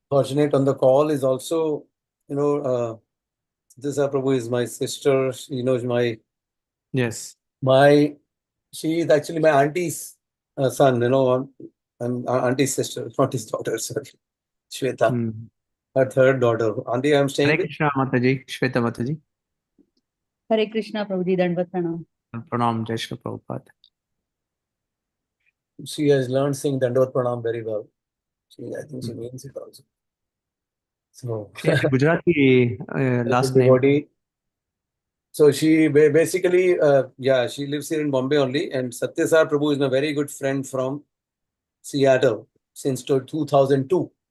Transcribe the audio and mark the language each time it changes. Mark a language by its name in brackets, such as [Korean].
[English] Fortunate on the call is also, this Prabhu is my sister. She knows Yes. she is actually my auntie's son. I'm auntie's sister, not his daughter. Sorry, Shweta, her third daughter. Auntie, I'm staying [Hindi] Hare [English] with. [Hindi] Krishna माता जी, श्वेता माता जी। हरे कृष्णा प्रभु जी, दंडवत प्रणाम। प्रणाम, जय Shri Prabhupada. [English] She has learned saying Dandavat Pranam very well. I think she means it also. So, She has a Gujarati last name. devotee. So she basically, she lives here in Bombay only. And Satyasar Prabhu is my very good friend from Seattle since 2002.